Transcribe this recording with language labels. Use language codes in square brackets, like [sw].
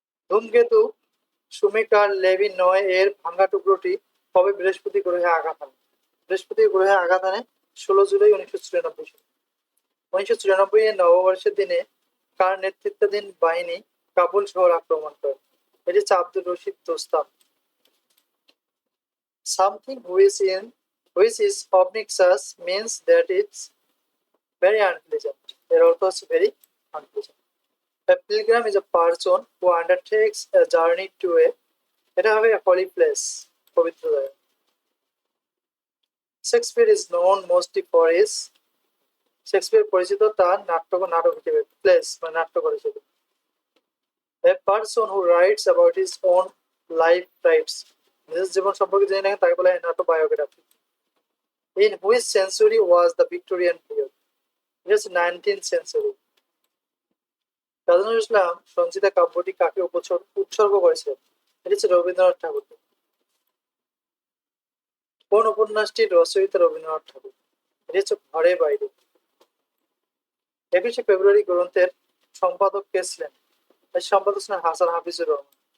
[bn] ধূমকেতু সুমেকার লেভি 9 এর ভাঙা টুকরোটি কবে বৃহস্পতি গ্রহে আঘাত হানে? বৃহস্পতি গ্রহে আঘাত হানে 16 জুলাই 1994 সালে। 1994 এর নববর্ষের দিনে কার নেতৃত্বাধীন বাহিনী কাবুল শহর আক্রমণ করে? এটি হচ্ছে Abdur Rashid দোস্তাম। [en] Something which is obnoxious means that it's very unpleasant. [bn] এর অর্থ হচ্ছে very unpleasant. [en] A pilgrim is a person who undertakes a journey to এটা হবে a holy place, পবিত্র জায়গা। [bn] Shakespeare is known mostly for his, Shakespeare পরিচিত তার নাটক হিসেবে, প্লেস মানে নাট্যকর হিসেবে। A person who writes about his own life writes, নিজের জীবন সম্পর্কে জেনে নেন তাকে বলা হয় autobiography. [en] In which century was the Victorian period? It is 19th century. [bn] Kazi Nazrul Islam Sanchita কাব্যটি কাকে উৎসর্গ করেছিলেন? এটি হচ্ছে রবীন্দ্রনাথ ঠাকুরকে। কোন উপন্যাসটির রচয়িতা রবীন্দ্রনাথ ঠাকুর? এটি হচ্ছে ঘরে বাইরে। 21শে ফেব্রুয়ারি গ্রন্থের সম্পাদক কে ছিলেন? এর সম্পাদক ছিলেন হাসান হাফিজুর রহমান।